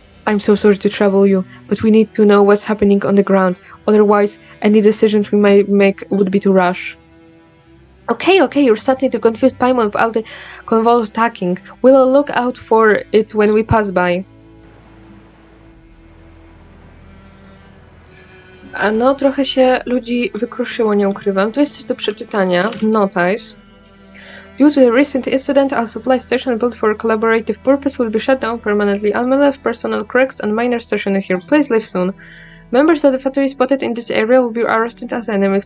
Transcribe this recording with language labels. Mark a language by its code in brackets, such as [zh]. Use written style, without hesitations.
[en] I'm so sorry to trouble you, but we need to know what's happening on the ground. Otherwise, any decisions we might make would be to rush. Okay, you're starting to confuse Paimon with all the convoy attacking. We'll look out for it when we pass by. [pl] A no, trochę się ludzi wykruszyło, nie ukrywam. Tu jest coś do przeczytania. [en] Notice. Due to the recent incident, a supply station built for collaborative purpose will be shut down permanently. All military personnel, cracks, and miners stationed here. Please leave soon. Members of the Fatui spotted in this area will be arrested as enemies.